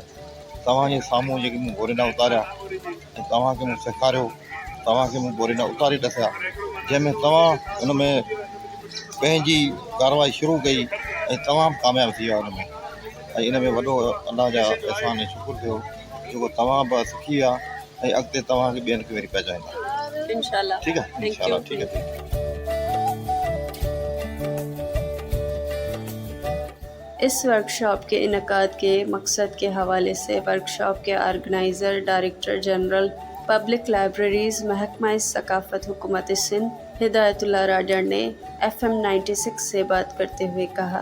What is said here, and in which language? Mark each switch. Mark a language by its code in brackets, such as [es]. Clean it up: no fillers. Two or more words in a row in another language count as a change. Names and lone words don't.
[sd] तव्हांजे साम्हूं जेके मूं बोरिना उतारिया ऐं तव्हांखे मूं सेखारियो, तव्हांखे मूं बोरिना उतारे ॾसिया, जंहिंमें तव्हां हुन में पंहिंजी कारवाई शुरू कई ऐं तमामु कामयाबु थी विया हुन में. ऐं इन में वॾो अलाह जा अहसान ऐं शुकुर थियो जेको तव्हां बि सिखी विया ऐं अॻिते तव्हांखे ॿियनि खे वरी पहुचाईंदा. इंशाल्लाह. ठीकु आहे, इंशाल्लाह. ठीकु आहे. [ur] اس ورکشاپ کے انعقاد کے مقصد کے حوالے سے ورکشاپ کے آرگنائزر ڈائریکٹر جنرل پبلک لائبریریز محکمہ ثقافت حکومت سندھ ہدایت اللہ راڈر نے FM 96 سے بات کرتے ہوئے کہا.